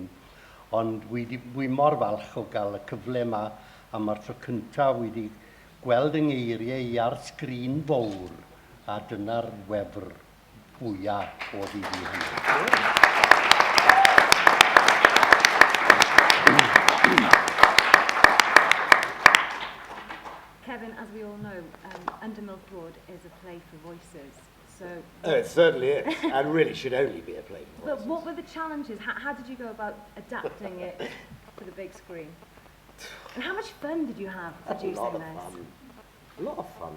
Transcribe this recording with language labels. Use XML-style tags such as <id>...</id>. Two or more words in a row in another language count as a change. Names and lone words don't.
<cy>Ond wi mor falch o gael y cyfle yma a mae'r tro cyntaf wedi gweld yng ngeiriau i ar sgrin fawr a dyna'r wefr fwyaf o ddidi hynny.</cy> <en>Kevin, as we all know, Under Milk Road is a play for voices. So, it certainly is, and really should only be a play for voices. But what were the challenges? How did you go about adapting it for the big screen. And how much fun did you have producing this? A lot of fun.</en>